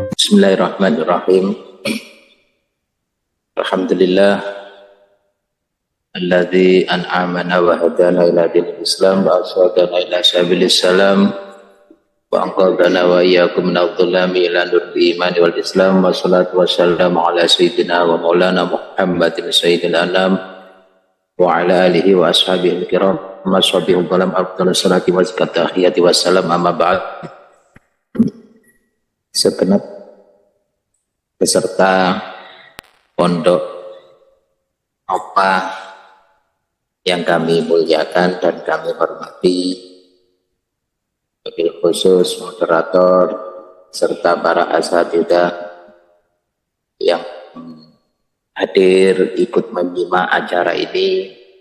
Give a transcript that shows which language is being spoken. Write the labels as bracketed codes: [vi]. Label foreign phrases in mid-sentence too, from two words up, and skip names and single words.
[ar] بسم الله الرحمن الرحيم. الحمد لله الذي أنعمنا وهدانا إلى دين الإسلام وأرشدنا إلى سبيل السلام وأنقذنا وإياكم من الظلمات إلى نور الإيمان والإسلام والصلاة والسلام على سيدنا ومولانا محمد سيد الأنام وعلى آله وأصحابه الكرام وصحبه الظلام أفضل الصلاة وزكاة التحيات والسلام أما بعد. [id] Segenap beserta pondok apa yang kami muliakan dan kami hormati, [ar] وبالخصوص [id] moderator serta para asatidzah yang hadir ikut menyimak acara ini,